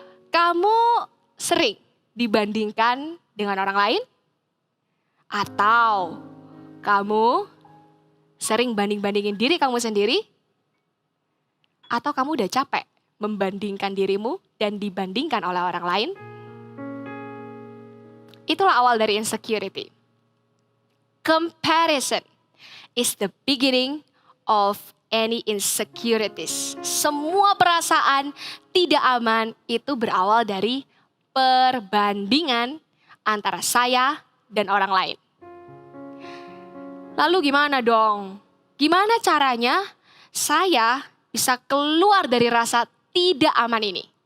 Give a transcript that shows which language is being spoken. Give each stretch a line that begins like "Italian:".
Indonesian: Kamu sering dibandingkan dengan orang lain? Atau kamu sering banding-bandingin diri kamu sendiri? Atau kamu udah capek membandingkan dirimu dan dibandingkan oleh orang lain? Itulah awal dari insecurity.
English: Comparison is the beginning of any insecurities.
Indonesian: Semua perasaan tidak aman itu berawal dari perbandingan antara saya dan orang lain. Lalu gimana dong? Gimana caranya saya bisa keluar dari rasa tidak aman ini?